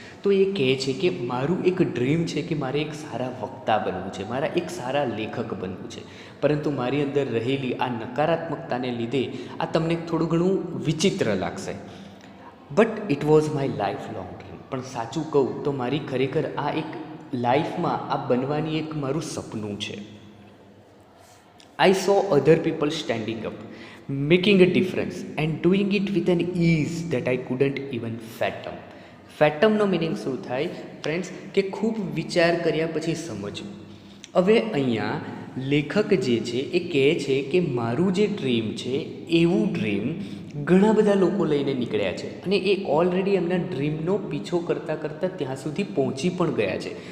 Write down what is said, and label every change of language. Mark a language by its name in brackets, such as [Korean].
[Gujarati] તો એ કહે છે કે મારું એક ડ્રીમ છે કે મારે એક સારા વક્તા બનવું છે, મારા એક સારા લેખક બનવું છે. પરંતુ મારી અંદર રહેલી આ નકારાત્મકતાને લીધે આ તમને થોડું ઘણું વિચિત્ર લાગશે, [English] But it was my lifelong dream. [Gujarati] પણ સાચું કહું તો મારી ખરેખર આ એક લાઈફમાં આ બનવાની એક મારું સપનું છે. [English] I saw other people standing up, making a difference and doing it with an ease that I couldn't even fathom. [Gujarati] ફેટમનો meaning શું થાય ફ્રેન્ડ્સ કે ખૂબ વિચાર કર્યા પછી સમજવું. હવે અહીંયા લેખક જે છે એ કહે છે કે મારું જે ડ્રીમ છે એવું ડ્રીમ ઘણા બધા લોકો લઈને નીકળ્યા છે અને એ ઓલરેડી એમના ડ્રીમનો પીછો કરતાં ત્યાં સુધી પહોંચી પણ ગયા છે.